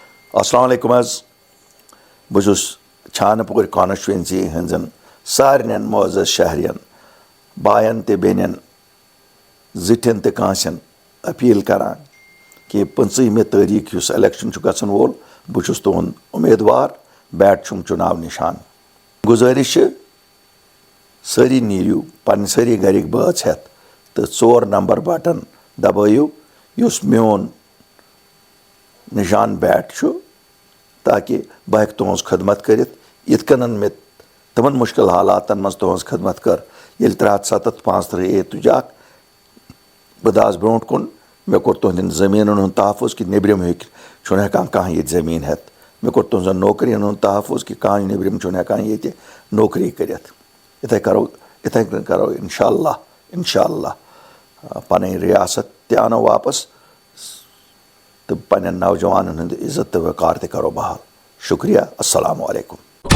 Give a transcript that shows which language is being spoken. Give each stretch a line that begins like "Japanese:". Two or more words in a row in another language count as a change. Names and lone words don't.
Arabic: السلام عليكم
Kashmiri: बहुस छानपुर कॉन्स्टिट्यूंसी हंजन सारन मोअज़्ज़ज़ शहरियन बायन ते बेनन जिठन ते कांसन अपील करान कि 15 तारीख युस इलेक्शन गसन वोल बहुस तुहद उम्मीदवार बैठ छुम चुनाव निशान गुजारिश सारी नीरियो पन सारी गरिक बात हेत तो 4 नंबर बटन दबाइयो युस मोन निशान बैठ छु ताकि बह हेक तुहज खदमत करित इत कन मे तमन मुश्किल हालातन मज तुहज खदमत कर ये 375 तुजाक बदास ब्रोट कुन मे कोर तुहदन जमीन हूँ तहफ़ुज़ कि नबरम हेकान कह ये जमीन हेत मे कोर तुहजन नौकरियन हूँ तहफ़ुज़ कि कह नबरम हेकान ये नौकरी करित इथे करो इंशाअल्लाह पन रियासत ते आनो वापस तो पन नौजवान हंद इज्जत तो वक़ार ते करो बहाल। शुक्रिया।
Arabic: السلام عليكم.